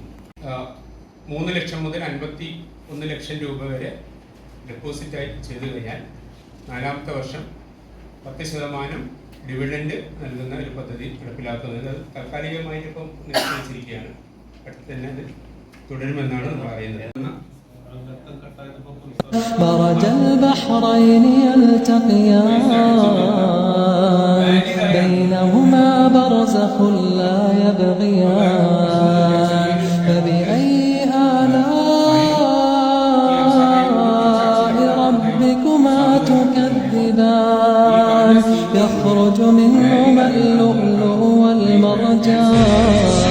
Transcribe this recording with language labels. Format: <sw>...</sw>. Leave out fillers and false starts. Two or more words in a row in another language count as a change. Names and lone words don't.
<ml>3 ലക്ഷം മുതൽ 51 ലക്ഷം രൂപ വരെ ഡെപ്പോസിറ്റായി ചെയ്തു കഴിഞ്ഞാൽ 4ാമത്തെ വർഷം 10% ഡിവിഡൻഡ് നൽകുന്ന ഒരു പദ്ധതി നടപ്പിലാക്കുന്നത്. അത് താൽക്കാലികമായിട്ട് ഇപ്പം നിശ്ചയിച്ചിരിക്കുകയാണ്. അടുത്ത് തന്നെ അത് തുടരുമെന്നാണ് നമ്മൾ പറയുന്നത്.</ml> <ar>مرج البحرين يلتقيان بينهما برزخ لا يبغيان فبأي آلاء ربكما تكذبان يخرج منهما اللؤلؤ والمرجان</ar>